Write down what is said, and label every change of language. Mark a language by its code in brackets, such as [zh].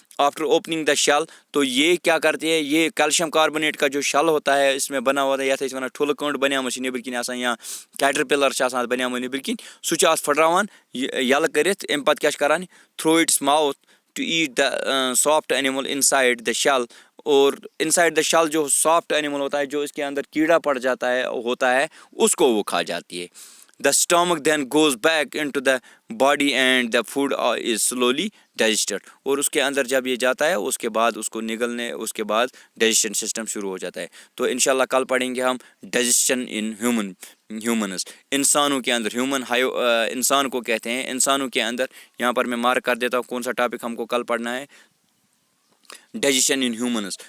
[en] after opening the shell, [ur] تو یہ کیا کرتی ہے, یہ کیلشیم کاربونیٹ کا جو شل ہوتا ہے [ks] اس میں بنا ہوتا ہے, یَتھ أسۍ وَنان ٹھوٗلہٕ کٔنٛڈ بَنیمٕژ چھِ نیٚبٕرۍ کِنۍ آسان یا کیٹرپِلر چھِ آسان بَنیمٕژ نیٚبٕرۍ کِنۍ, سُہ چھُ اَتھ پھٕٹراوان یَلہٕ کٔرِتھ. اَمہِ پَتہٕ کیٛاہ چھُ کران, [en] Through its mouth to eat the soft animal inside the shell. [ur] اور ان سائڈ دا شل جو سافٹ اینیمل ہوتا ہے, جو اس کے اندر کیڑا پڑ جاتا ہے ہوتا ہے, اس کو وہ کھا جاتی ہے. [en] The stomach then goes back into the body and the food is slowly digested. [ur] اور اس کے اندر جب یہ جاتا ہے اس کے بعد اس کو نگلنے, اس کے بعد ڈائجیشن سسٹم شروع ہو جاتا ہے. تو انشاءاللہ کل پڑھیں گے ہم [en] digestion in humans, [ur] انسانوں کے اندر. انسان کو کہتے ہیں, انسانوں کے اندر. یہاں پر میں مارک کر دیتا ہوں کون سا ٹاپک ہم کو کل پڑھنا ہے, [en] Digestion in humans.